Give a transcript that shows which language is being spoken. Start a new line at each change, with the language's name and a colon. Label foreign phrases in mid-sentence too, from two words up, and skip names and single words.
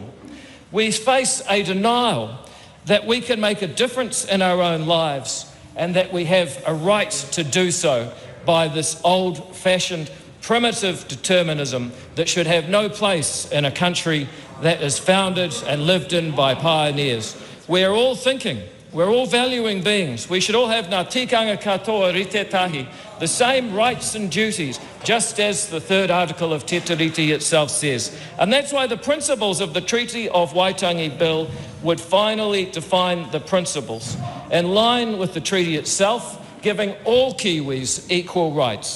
English: We face a denial that we can make a difference in our own lives and that we have a right to do so by this old-fashioned primitive determinism that should have no place in a country that is founded and lived in by pioneers. We're all thinking We're all valuing beings. We should all have
Māori: ngā tikanga katoa rite tahi,
English: the same rights and duties, just as the third article of Te Tiriti itself says. And that's why the principles of the Treaty of Waitangi Bill would finally define the principles, in line with the treaty itself, giving all Kiwis equal rights.